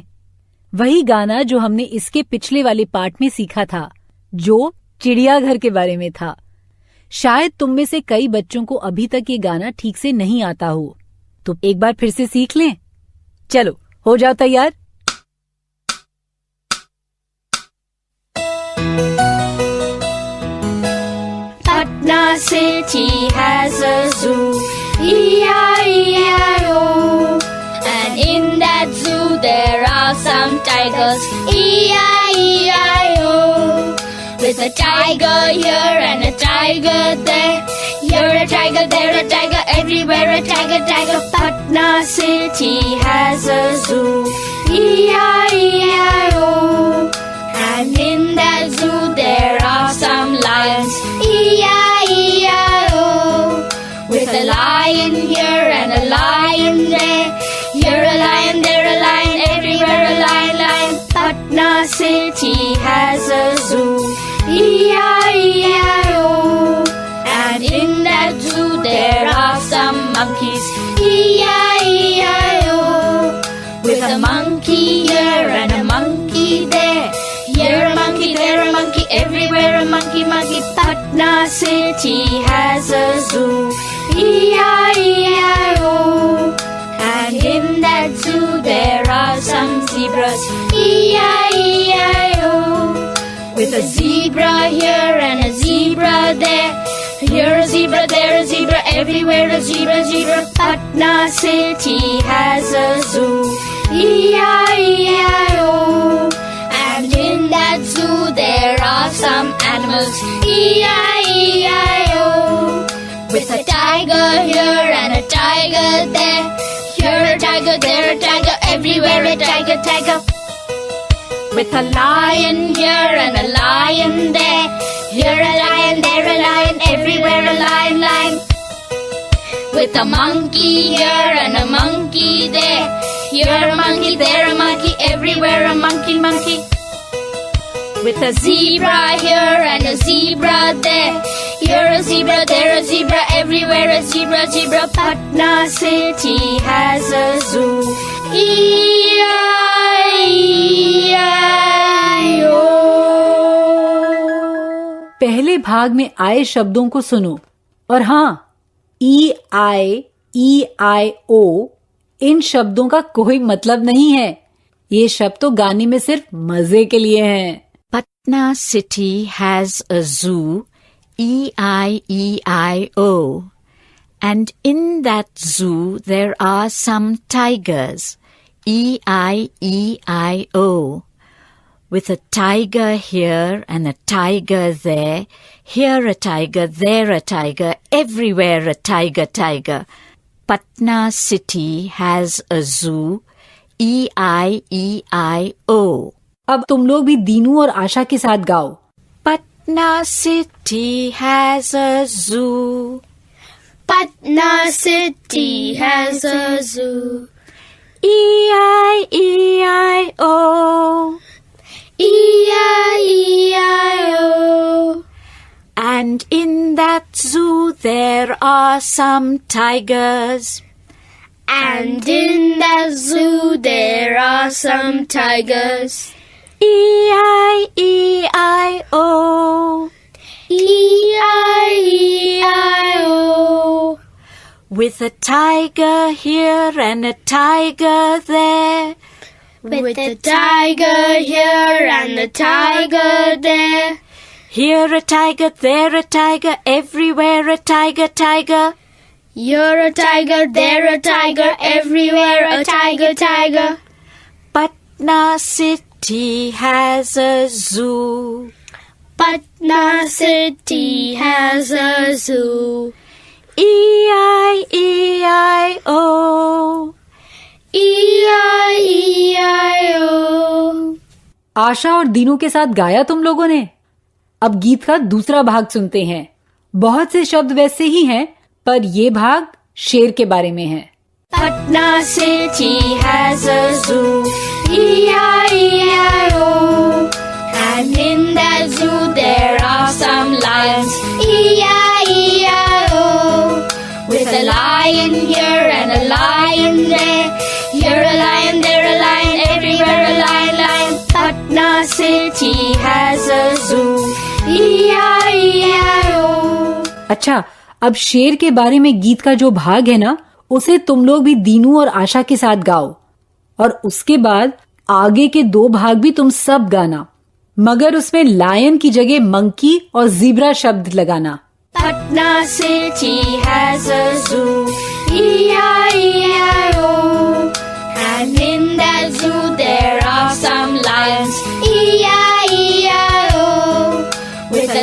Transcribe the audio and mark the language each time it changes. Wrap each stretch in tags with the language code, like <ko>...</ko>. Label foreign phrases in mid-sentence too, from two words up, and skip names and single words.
<hi>वही गाना जो हमने इसके पिछले वाले पाठ में सीखा था, जो चिड़ियाघर के बारे में था। शायद तुम में से कई बच्चों को अभी तक ये गाना ठीक से नहीं आता हो, तो एक बार फिर से सीख लें। चलो, हो जाओ तैयार।</hi> <en>Patna city has a zoo, E-I-E-I-O. And in that zoo there with a tiger here and a tiger there. Here a tiger, there a tiger, everywhere a tiger, tiger. Patna city has a zoo. E-I-E-I-O. And in that zoo there are some lions. E-I-E-I-O. With a lion here and a lion there. Here a lion, there a lion, everywhere a lion, lion. Patna city has a zoo. E-I-E-I-O. And in that zoo there are some monkeys. E-I-E-I-O. With a monkey here and a monkey there. Here a monkey, there a monkey, everywhere a monkey, monkey. Patna city has a zoo. E-I-E-I-O. And in that zoo there are some zebras. E-I-E-I-O. With a zebra here and a zebra there. Here a zebra, there a zebra, everywhere a zebra, zebra. Patna city has a zoo. E-I-E-I-O. And in that zoo there are some animals. E-I-E-I-O. With a tiger here and a tiger there. Here a tiger, there a tiger, everywhere a tiger, tiger. With a lion here and a lion there. Here a lion, there a lion, everywhere a lion, lion. With a monkey here and a monkey there. Here a monkey, there a monkey, everywhere a monkey, monkey. With a zebra here and a zebra there. Here a zebra, there a zebra, everywhere a zebra, zebra. Patna city has a zoo. E-I-E-I-O.</en> <hi>पहले भाग में आए शब्दों को सुनो और हाँ, E-I-E-I-O इन शब्दों का कोई मतलब नहीं है. ये शब्द तो गाने में सिर्फ मजे के लिए हैं.</hi> <en>Patna city has a zoo, E-I-E-I-O. And in that zoo there are some tigers, E-I-E-I-O. With a tiger here and a tiger there, here a tiger, there a tiger, everywhere a tiger, tiger. Patna city has a zoo, E-I-E-I-O.</en> <hi>अब तुम लोग भी दीनू और आशा के साथ गाओ.</hi> <en>Patna city has a zoo. Patna city has a zoo. E-I-E-I-O. E-I-E-I-O. And in that zoo there are some tigers. And in that zoo there are some tigers. E-I-E-I-O. E-I-E-I-O. With a tiger here and a tiger there. With a tiger here and a tiger there. Here a tiger, there a tiger, everywhere a tiger, tiger. You're a tiger, there a tiger, everywhere a tiger, tiger. Patna city has a zoo. Patna city has a zoo. E-I-E-I-O. E-I-E-I-O.</en> <hi>आशा और दीनू के साथ गाया तुम लोगों ने. अब गीत का दूसरा भाग सुनते हैं. बहुत से शब्द वैसे ही हैं, पर ये भाग शेर के बारे में है.</hi> <en>Patna city has a zoo. E-I-E-I-O. And in that zoo there are some lions. E-I-E-I-O. With a lion here and a lion there. Here a lion, there a lion, everywhere a lion, lion. Patna city has a zoo. E-I-E-I-O.</en> <hi>अच्छा, अब शेर के बारे में गीत का जो भाग है ना, उसे तुम लोग भी दीनू और आशा के साथ गाओ. और उसके बाद आगे के 2 भाग भी तुम सब गाना, मगर उसमें लायन की जगह मंकी और जीब्रा शब्द लगाना.</hi> <en>Patna city has a zoo. E-I-E-I-O. And in that zoo there are some lions. E-I-E-I-O.</en>